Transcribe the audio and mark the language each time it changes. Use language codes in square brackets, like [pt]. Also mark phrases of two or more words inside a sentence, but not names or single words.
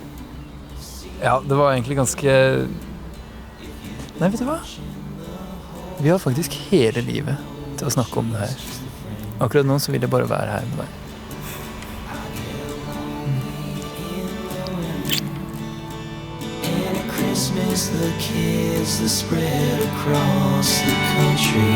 [no] Ja, det var egentlig ganske... Nei, vet du hva? Vi har faktisk hele livet til å snakke om det her. Akkurat nå så vil jeg bare være her med deg. [en] miss the kids that spread across the country.